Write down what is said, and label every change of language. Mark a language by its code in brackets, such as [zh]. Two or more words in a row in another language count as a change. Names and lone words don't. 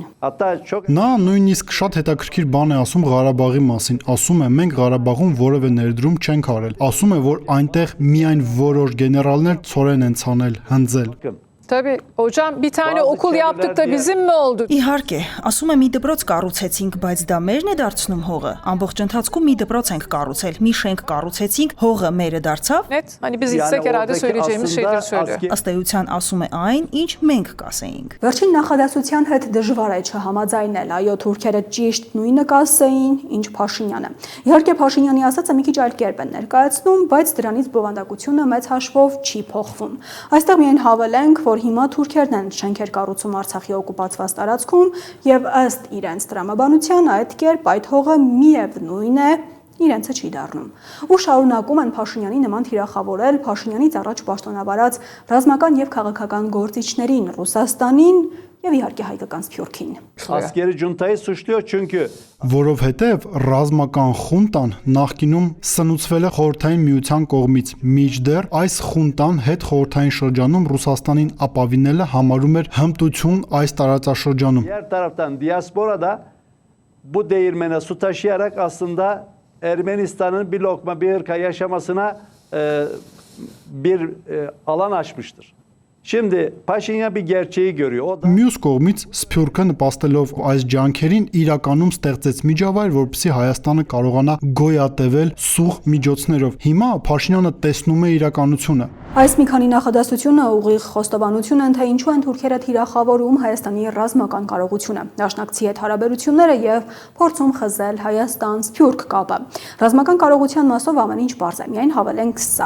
[hy] Նա նույնիսկ շատ հետաքրքիր բան է ասում Ղարաբաղի մասին։ Ասում է, մենք Ղարաբաղում որևէ ներդրում չենք արել։ Ասում է, որ այնտեղ միայն որոշ գեներալներ ցորեն են ցանել, հնձել։ [tr] Tabii hocam bir tane okul yaptık da bizim mi oldu? [hy] Իհարկե, ասում է մի դպրոց կառուցեցինք, բայց դա մերն է դարձնում հողը։ Ամբողջ ընթացքում մի դպրոց ենք կառուցել, մի շենք կառուցեցինք, հողը մերը dարձավ։ [tr] Net. Hani biz gitsek herhalde söyleyeceğimiz şeyleri söylüyor. [hy] Ըստ էության ասում է այն, ինչ մենք կասեինք։ Վերջին նախադասության հետ դժվար է չհամաձայնել, այո, թուրքերը ճիշտ նույնը կասեին, ինչ Փաշինյանը։ Իհարկե Փաշինյանի ասածը մի քիչ այլ կերպ են ներկայացնում, բայց դրանից բովանդակությունը մեծ հաշվով չի փոխվում։ Այստեղ միայն հավելենք, որ հիմա թուրքերն են շենքեր կառուցում Արցախի օկուպացված տարածքում եւ ըստ իրենց տրամաբանության այդ կերպ այդ հողը միևնույն է իրենցը չի դառնում։ Ու շարունակում են Փաշինյանի նման թիրախավորել Փաշինյանից առաջ պաշտոնավարած ռազմական եւ քաղաքական գործիչներին Ռուսաստանին եւ իհարկե հայկական Սփյուռքին։ [tr] Askeri juntayı suçluyor çünkü [hy] Որովհետև ռազմական խունտան նախկինում սնուցվել է խորհրդային միության կողմից, մինչդեռ այս խունտան հետ խորհրդային շրջանում Ռուսաստանին ապավինելը համարում էր հմտություն այս տարածաշրջանում։ [tr] diğer taraftan diaspora da bu değirmene su taşıyarak aslında Ermenistan'ın bir lokma bir hırka yaşamasına bir alan açmıştır. Şimdi Paşinyan bir gerçeği görüyor. O da [hy] Մյուս կողմից Սփյուռքը նպաստելով այս ջանքերին իրականում ստեղծեց միջավայր, որպեսզի Հայաստանը կարողանա գոյատևել սուղ միջոցներով։ Հիմա Փաշինյանը տեսնում է իրականությունը։ Այս մի քանի նախադասությունը ուղիղ խոստովանություն են, թե ինչու են թուրքերը թիրախավորում Հայաստանի ռազմական կարողությունը, դաշնակցի հետ հարաբերությունները եւ փորձում խզել Հայաստան-Սփյուռք կապը։ Ռազմական կարողության մասով ամեն ինչ բարձ է, միայն հավելենք սա։